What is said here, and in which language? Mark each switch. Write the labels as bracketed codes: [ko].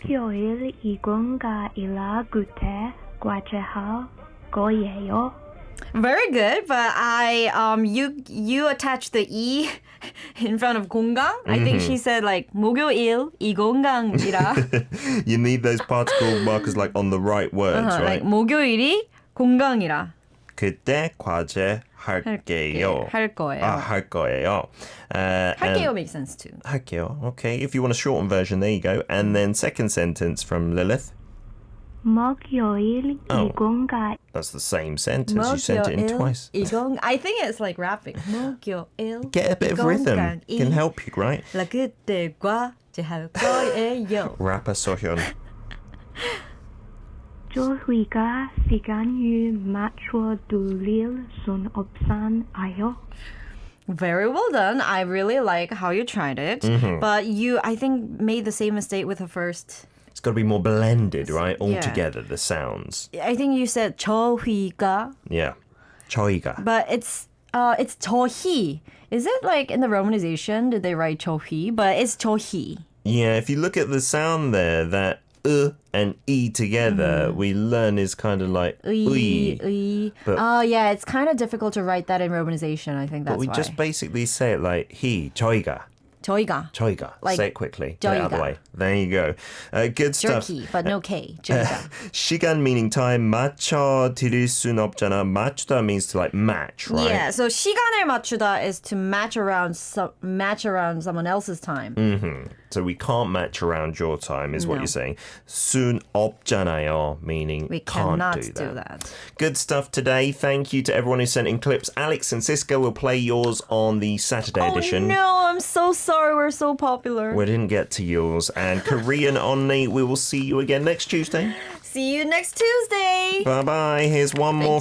[ko] 목요일이 공강이라 그때 과제할거에요. [en] Very good, but you attached the e in front of 공강. I think she said like [ko] 목요일이 공강이라. [en] You need those particle markers like on the right words, right? [ko] Like 목요일이 공강이라. 그때 과제 할게요. 할 거예요. 할 거예요. [en] 할게요 makes sense too. [ko] 할게요. [en] Okay, if you want a shortened version, there you go. And then second sentence from Lilith. [ko] 목요일이 공강. [en] That's the same sentence. You sent it in twice. I think it's like rapping. [ko] 목요일. [en] Get a bit of rhythm. Can help you, right? [ko] 그때 과제할거에요. [en] Rapper Sohyun. [ko] 저희가 시간을 맞춰 드릴 순 없잖아요. [en] Very well done. I really like how you tried it. But you, I think, made the same mistake with the first. It's got to be more blended, right? All together, the sounds. I think you said 저희가. [ko] Yeah. 저희가. [en] But it's 저희. Is it like in the romanization, did they write 저희? But it's 저희. Yeah, if you look at the sound there, that and e together, we learn is kind of like 의. But, yeah, it's kind of difficult to write that in romanization. I think that's why. But we just basically say it like he, 저희가. [ko] 저희가. [en] Like, say it quickly. Get it out of the way. There you go. Good stuff. Jerky, but no K. 저희가. 시간 meaning time. [ko] 맞춰 드릴 순 없잖아. [en] 맞추다 means to like match, right? Yeah, so [ko] 시간을 맞추다 [en] is to match around someone else's time. So we can't match around your time, is what you're saying. [ko] 순 없잖아요, meaning [en] We can't cannot do that. that. Good stuff today. Thank you to everyone who sent in clips. Alex and Cisco will play yours on the Saturday edition. Oh no, I'm so sorry. We're so popular. We didn't get to yours. And Korean Unnie, we will see you again next Tuesday. See you next Tuesday. Bye-bye. Here's one more